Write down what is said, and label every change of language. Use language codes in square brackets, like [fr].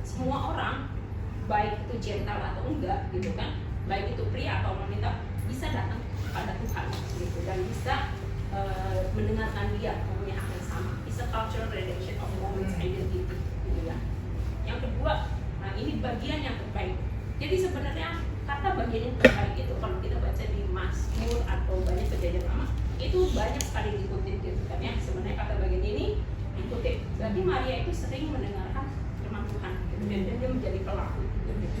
[id] Semua orang, baik itu gentle atau enggak gitu kan, baik itu pria atau wanita, bisa datang kepada Tuhan gitu dan bisa mendengarkan dia, mempunyai hak yang sama. [en] It's a cultural relation of women's identity gitu ya. [id] Yang kedua, nah ini bagian yang terbaik. Jadi sebenarnya kata bagian yang terbaik itu kalau kita baca di Mazmur atau banyak kejadian lama itu banyak sekali dikutip gitu kan ya. Sebenarnya kata bagian ini dikutip. Berarti Maria itu sering mendengarkan firman Tuhan gitu, dan dia menjadi pelaku gitu.